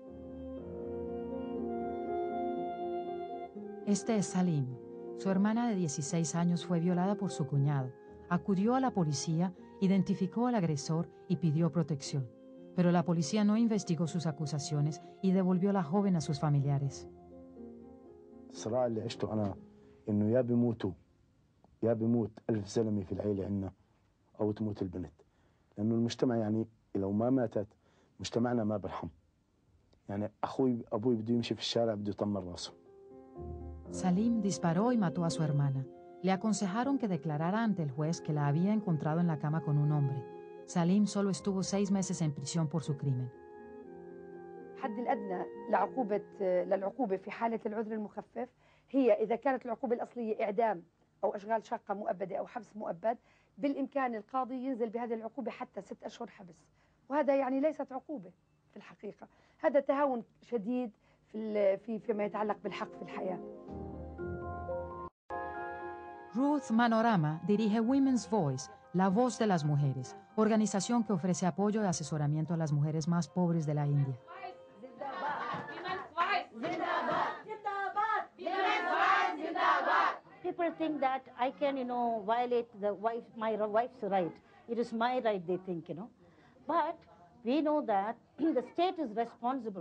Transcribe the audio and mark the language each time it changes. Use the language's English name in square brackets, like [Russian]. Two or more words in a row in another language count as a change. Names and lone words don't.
[Spanish] Este es Salim. Su hermana de 16 años fue violada por su cuñado. Acudió a la policía, identificó al agresor y pidió protección. Pero la policía no investigó sus acusaciones y devolvió a la joven a sus familiares. [Arabic] الصراع اللي عشته أنا إنه يا بيموت 1000 زلمة في العيلة عنا أو تموت البنت. لأنه المجتمع يعني لو ما ماتت مجتمعنا ما برحم. يعني أبوي بده يمشي في الشارع بده يطمر راسه. [Spanish] Salim disparó y mató a su hermana. Le aconsejaron que declarara ante el juez que la había encontrado en la cama con un hombre. Salim solo estuvo 6 meses en prisión por su crimen. [Arabic] الحد الأدنى للعقوبة في حالة العذر المخفف هي إذا كانت العقوبة الأصلية إعدام أو أشغال شاقة مؤبدة أو حبس مؤبد، بالإمكان القاضي ينزل بهذه العقوبة حتى 6 أشهر حبس، وهذا يعني ليست عقوبة في الحقيقة، هذا تهاون شديد فيما يتعلق بالحق في الحياة. [Spanish] Ruth Manorama dirige Women's Voice, la voz de las mujeres, organización que ofrece apoyo y asesoramiento a las mujeres más pobres de la India. [English] People think that I can, violate my wife's right. It is my right, they think, But we know that the state is responsible.